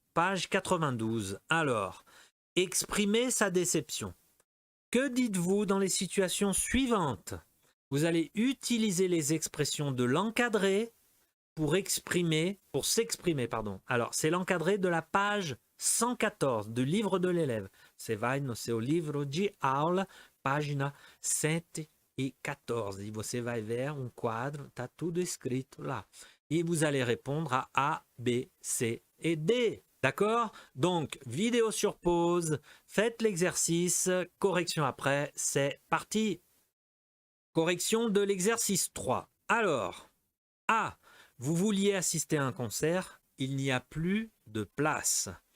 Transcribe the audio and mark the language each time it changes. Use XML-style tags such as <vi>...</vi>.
<fr>page 92. Alors, exprimer sa déception. Que dites-vous dans les situations suivantes? Vous allez utiliser les expressions de l'encadré pour s'exprimer, pardon. Alors, c'est l'encadré de la page 114 du livre de l'élève.</fr> <pt>Você vai no seu livro de aula, página 114. E você vai ver um quadro, tá tudo escrito là.</pt> <fr>Et vous allez répondre à A, B, C et D. D'accord? Donc, vidéo sur pause, faites l'exercice, correction après, c'est parti. Correction de l'exercice 3. Alors, A, vous vouliez assister à un concert, il n'y a plus de place.</fr>